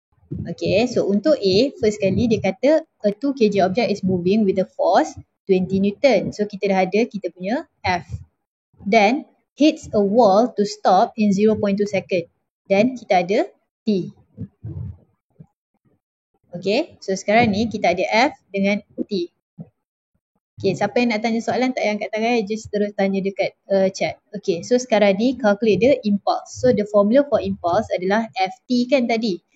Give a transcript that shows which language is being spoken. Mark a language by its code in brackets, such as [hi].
[en] Okay, so [ms] untuk A, [en] first [ms] kali dia kata [en] a 2 kg object is moving with a force 20 Newton. [ms] So kita dah ada kita punya F. [en] Then hits a wall to stop in 0.2 second. [ms] Then kita ada T. Okay, so sekarang ni kita ada F dengan T. Okay, siapa yang nak tanya soalan tak payah angkat tangan, just terus tanya dekat chat. [en] Okay, so sekarang ni calculate the impulse. So the formula for impulse [ms] adalah Ft kan tadi.